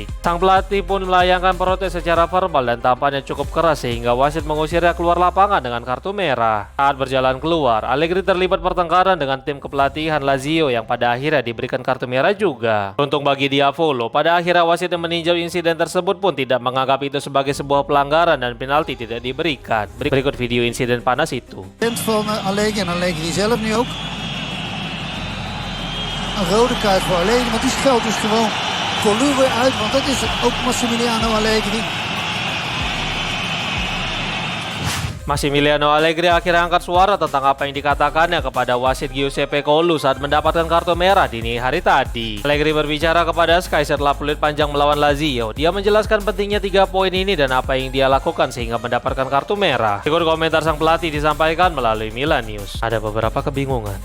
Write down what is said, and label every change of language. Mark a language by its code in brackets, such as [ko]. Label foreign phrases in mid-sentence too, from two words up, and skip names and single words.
[id] Sang pelatih pun melayangkan protes secara verbal dan tampaknya cukup keras sehingga wasit mengusirnya keluar lapangan dengan kartu merah. Saat berjalan keluar, Allegri terlibat pertengkaran dengan tim kepelatihan Lazio yang pada akhirnya diberikan kartu merah juga. Untung bagi Diavolo, pada akhirnya wasit yang meninjau insiden tersebut pun tidak menganggap itu sebagai sebuah pelanggaran dan penalti tidak diberikan. Berikut video insiden panas itu. [nl] Van Allegri en Allegri zelf nu ook. Een rode kaart voor Allegri, maar die geldt dus gewoon Colu weer uit, want dat is ook Massimiliano Allegri. [id] Massimiliano Allegri akhirnya angkat suara tentang apa yang dikatakannya kepada wasit Giuseppe Colu saat mendapatkan kartu merah dini hari tadi. Allegri berbicara kepada Sky setelah peluit panjang melawan Lazio. Dia menjelaskan pentingnya 3 poin ini dan apa yang dia lakukan sehingga mendapatkan kartu merah. Berikut komentar sang pelatih disampaikan melalui Milan News. Ada beberapa kebingungan.